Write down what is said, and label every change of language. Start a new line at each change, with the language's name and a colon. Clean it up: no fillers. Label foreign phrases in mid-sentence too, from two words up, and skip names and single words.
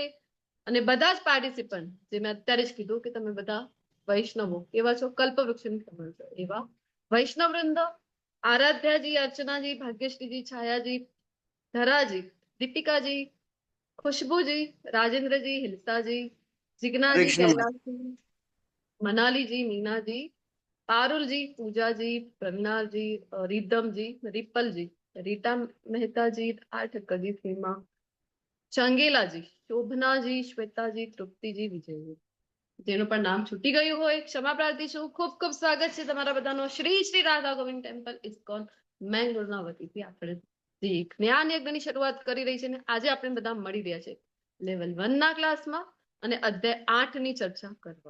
Gujarati: અને બધા જ પાર્ટિસિપન્ટ, જે મેં અત્યારે જ કીધું કે તમે બધા વૈષ્ણવો કેવા છો, કલ્પવૃક્ષની સમાન છો એવા વૈષ્ણવ વૃંદ. આરાધ્યાજી, અર્ચનાજી, ભાગ્યશ્રીજી, છાયાજી, ધરાજી, દીપિકાજી, ખુશબુજી, રાજેન્દ્રજી, હિલસાજી, जिग्नाजी, कृष्ण कैलाशजी, मनालीजी, मीनाजी, पारुलजी, पूजाजी, प्रवीणाजी, रिद्धमजी, रिपलजी, रीता मेहताजी, आठकजी, सीमा, चंगेलाजी, शोभनाजी, श्वेताजी, तृप्तिजी, विजयजी. જેનું પણ નામ છૂટી ગયું હોય ક્ષમા પ્રાર્થી છું. ખૂબ ખૂબ સ્વાગત છે તમારા બધાનો શ્રી શ્રી રાધા ગોવિંદ ટેમ્પલ ઇસ્કોન મેંગલોરના વતીથી. આપણે જે જ્ઞાન યજ્ઞની શરૂઆત કરી રહી છે ને આજે આપણે બધા મળી રહ્યા છે લેવલ 1 ના ક્લાસમાં અને અધ્યાય 8 ની ચર્ચા કરવા.